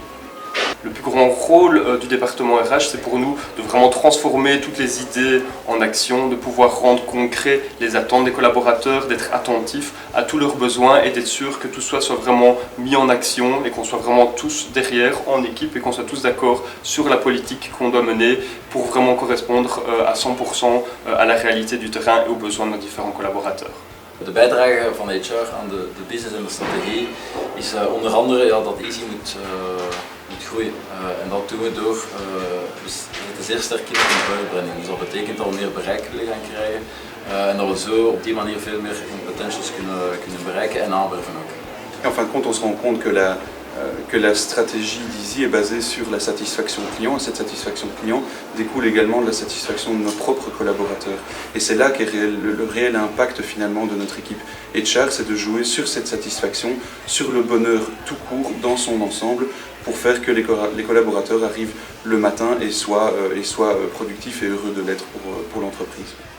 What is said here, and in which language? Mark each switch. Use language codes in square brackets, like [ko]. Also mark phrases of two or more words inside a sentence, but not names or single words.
[fr] Le plus grand rôle du département RH, c'est pour nous de vraiment transformer toutes les idées en action, de pouvoir rendre concret les attentes des collaborateurs, d'être attentifs à tous leurs besoins et d'être sûr que tout soit vraiment mis en action et qu'on soit vraiment tous derrière en équipe et qu'on soit tous d'accord sur la politique qu'on doit mener pour vraiment correspondre à 100% à la réalité du terrain et aux besoins de nos différents collaborateurs. [nl] De bijdrage van HR aan de business en de strategie is onder andere dat Easy moet groeien. En dat doen we door, we zitten zeer sterk in de [en] employer branding. [nl] Dus dat betekent dat we meer bereik willen gaan krijgen en dat we zo op die manier veel meer potentials kunnen bereiken en aanwerven ook. [fr] En fin de compte, on se rend compte que la stratégie d'Easy est basée sur la satisfaction client, et cette satisfaction client découle également de la satisfaction de nos propres collaborateurs. Et c'est là qu'est le réel impact finalement de notre équipe HR, c'est de jouer sur cette satisfaction, sur le bonheur tout court dans son ensemble, pour faire que les collaborateurs arrivent le matin et soient productifs et heureux de l'être pour l'entreprise.